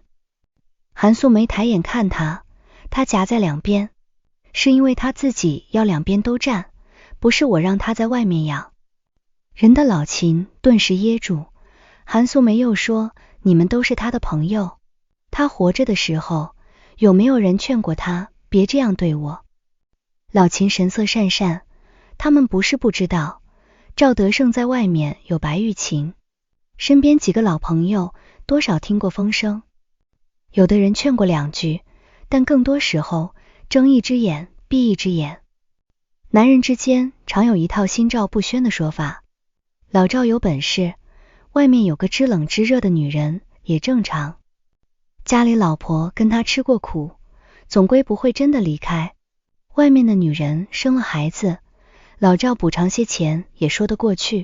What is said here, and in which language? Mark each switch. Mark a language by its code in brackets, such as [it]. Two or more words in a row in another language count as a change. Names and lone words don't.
[zh] 韓素梅抬眼看他，他夾在兩邊，是因為他自己要兩邊都占，不是我讓他在外面養人的。老秦頓時噎住。韓素梅又說，你們都是他的朋友，他活着的時候有沒有人勸過他別這樣對我？老秦神色讪讪，他們不是不知道，趙德勝在外面有白玉琴，身邊幾個老朋友多少聽過風聲，有的人勸過兩句，但更多時候睜一隻眼閉一隻眼。男人之間常有一套心照不宣的說法，老趙有本事，外面有個知冷知熱的女人也正常，家裡老婆跟他吃過苦，總歸不會真的離開，外面的女人生了孩子，老趙補償些錢也說得過去。